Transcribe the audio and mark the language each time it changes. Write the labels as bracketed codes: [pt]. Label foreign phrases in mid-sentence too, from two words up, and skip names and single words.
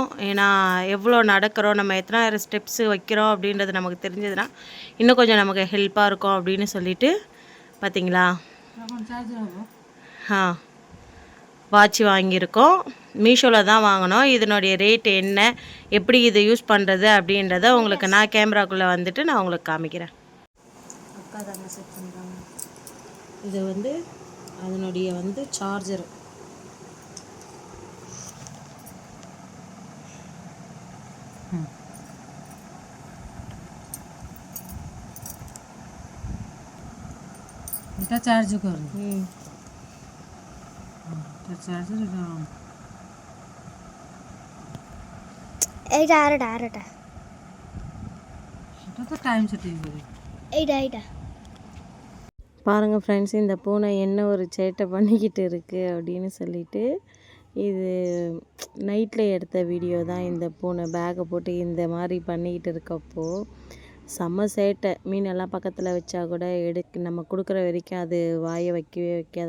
[ta] ஏன்னா எவ்வளோ நடக்கிறோம், நம்ம எத்தனாயிரம் ஸ்டெப்ஸு வைக்கிறோம் அப்படின்றது நமக்கு தெரிஞ்சதுன்னா இன்னும் கொஞ்சம் நமக்கு ஹெல்ப்பாக இருக்கும் அப்படின்னு சொல்லிட்டு பார்த்தீங்களா வாட்ச் வாங்கியிருக்கோம். மீஷோவில் தான் வாங்கினோம். இதனுடைய ரேட் என்ன, எப்படி இதை யூஸ் பண்ணுறது அப்படின்றத உங்களுக்கு நான் கேமராக்குள்ளே வந்துட்டு நான் உங்களுக்கு காமிக்கிறேன். அக்கா தாங்க செட் பண்ணுறாங்க. இது வந்து அதனுடைய வந்து சார்ஜர். [bn] এটা চার্জ করে চার্জার এইটা আর এটা সেটা তো [en] time setting [bn] করে এইটা [ta] பாருங்கள் ஃப்ரெண்ட்ஸ், இந்த பூனை என்ன ஒரு சேட்டை பண்ணிக்கிட்டு இருக்குது அப்படின்னு சொல்லிட்டு, இது நைட்டில் எடுத்த வீடியோ தான். இந்த பூனை பேக்கை போட்டு இந்த மாதிரி பண்ணிக்கிட்டு இருக்கப்போ செம்ம சேட்டை. மீனெல்லாம் பக்கத்தில் வச்சா கூட நம்ம கொடுக்குற வரைக்கும் அது வாயை வைக்கவே வைக்காது.